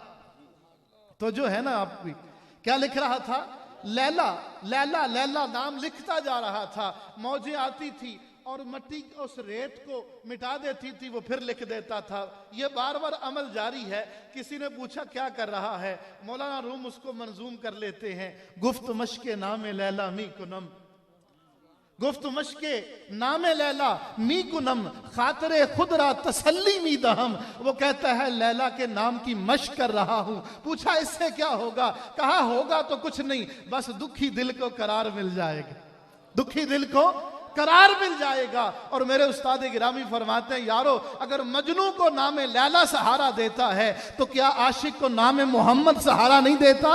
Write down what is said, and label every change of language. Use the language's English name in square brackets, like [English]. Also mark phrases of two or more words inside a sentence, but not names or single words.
[Urdu] تو جو ہے نا آپ بھی کیا لکھ رہا تھا؟ لیلا. لیلا لیلا نام لکھتا جا رہا تھا. موجیں آتی تھی اور مٹی اس ریت کو مٹا دیتی تھی، وہ پھر لکھ دیتا تھا. یہ بار بار عمل جاری ہے. کسی نے پوچھا کیا کر رہا ہے؟ مولانا روم اس کو منظوم کر لیتے ہیں. [Persian] گفت مشق نام لیلا می کنم، گفت مشق نام لیلا می کنم، خاطر خود را تسلی می دہم. [Urdu] وہ کہتا ہے لیلا کے نام کی مشق کر رہا ہوں. پوچھا اس سے کیا ہوگا؟ کہا ہوگا تو کچھ نہیں، بس دکھی دل کو قرار مل جائے گا، دکھی دل کو قرار مل جائے گا. اور میرے استاد گرامی فرماتے ہیں یارو، اگر مجنو کو نام لیلا سہارا دیتا ہے تو کیا عاشق کو نام محمد سہارا نہیں دیتا؟